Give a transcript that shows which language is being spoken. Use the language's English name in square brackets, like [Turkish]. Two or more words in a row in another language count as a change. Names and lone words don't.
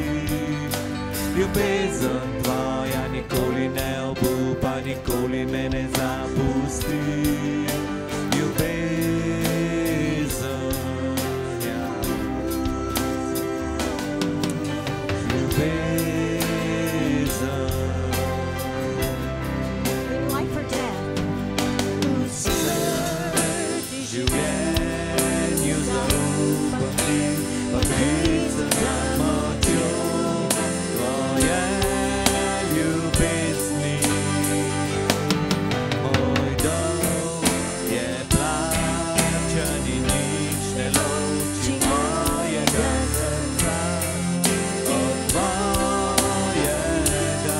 [Slovenian] Ljubezen tvoja nikoli ne obupa, nikoli me ne zapusti. Ljubezen, ja. Ljubezen, [English] in life or death? [Slovenian] življenju zaupam ti, pokrit sem za močjo tvoje ljubezni. Moj dolg je plačan in nič ne loči mojega srca od tvojega.